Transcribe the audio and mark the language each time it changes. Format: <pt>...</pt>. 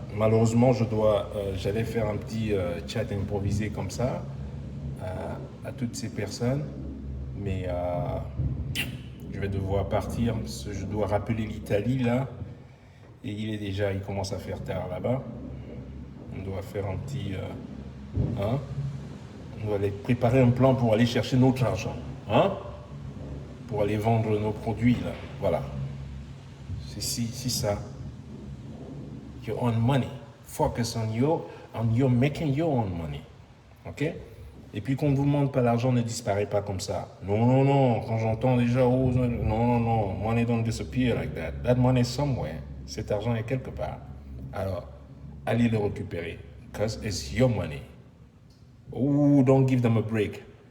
<fr>Malheureusement, j'allais faire un petit chat improvisé comme ça à toutes ces personnes, mais je vais devoir partir parce que je dois rappeler l'Italie là, et il commence à faire tard là-bas. On doit faire un petit, on doit aller préparer un plan pour aller chercher notre argent, pour aller vendre nos produits là, voilà. C'est ça.</fr> <en>Your own money. Focus on your making your own money. Ok?</en> <fr>Et puis qu'on ne vous demande pas l'argent ne disparaît pas comme ça. Non, non, non. Quand j'entends déjà, oh, non, non, non.</fr> <en>Money don't disappear like that. That money is somewhere.</en> <fr>Cet argent est quelque part. Alors, allez le récupérer.</fr> <en>Because it's your money. Oh, don't give them a break.</en>